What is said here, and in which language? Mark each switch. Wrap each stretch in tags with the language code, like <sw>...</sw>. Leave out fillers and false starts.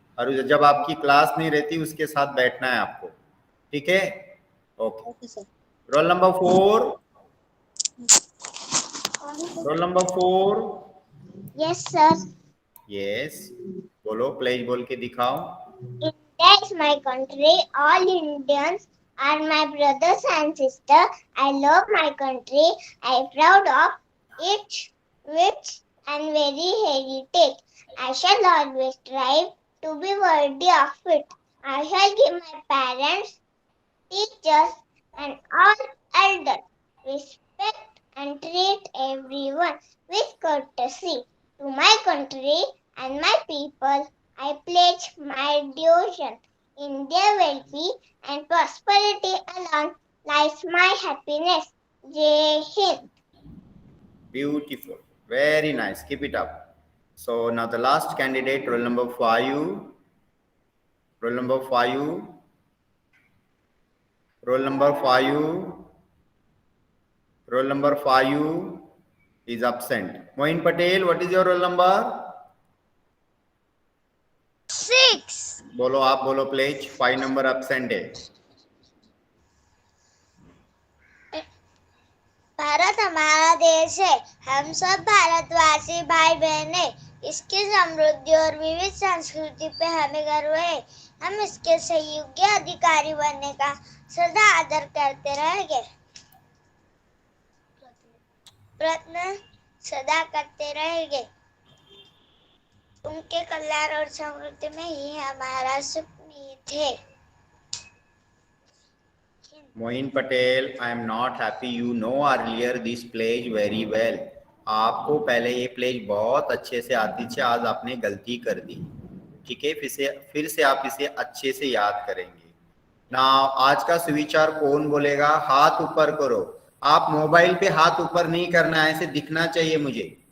<hi>और जब आपकी क्लास नहीं रहती उसके साथ बैठना है आपको, ठीक है.</hi> <en>Okay sir. Roll number 4. Roll number 4. Yes sir.</en> <hi>Yes, बोलो, प्लेज बोल के दिखाओ.</hi> <en>India is my country. All Indians are my brothers and sisters. I love my country. I am proud of its rich and very heritage. I shall always strive to be worthy of it. I shall give my parents, teachers, and all elders respect and treat everyone with courtesy. To my country and my people, I pledge my devotion. In their well-being and prosperity alone lies my happiness. Jai Hind. Beautiful, very nice, keep it up. So now the last candidate, roll number 5. Roll number 5. Roll number 5. Roll number 5 is absent. Moin Patel, what is your roll number? 6.</en> <hi>बोलो, आप बोलो please. 5 number absent है. भारत हमारा देश देश है, हम सब भारतवासी भाई बहन हैं। इसकी समृद्धि और विविध संस्कृति पे हमें गर्व है। हम इसके सहयोगी अधिकारी बनने का सदा आदर करते रहेंगे। प्रयत्न सदा करते रहेंगे। उनके कल्याण और समृद्धि में ही हमारा सुख निहित है।</hi> <en>Moin Patel, I am not happy. You know earlier this pledge very well.</en> <hi>आपको पहले ये प्लेज बहुत अच्छे से आती थी, आज आपने गलती कर दी। ठीक है, फिर से आप इसे अच्छे से याद करेंगे ना। आज का सुविचार कौन बोलेगा? हाथ ऊपर करो। आप मोबाइल पे हाथ ऊपर नहीं करना है, ऐसे दिखना चाहिए मुझे।</hi>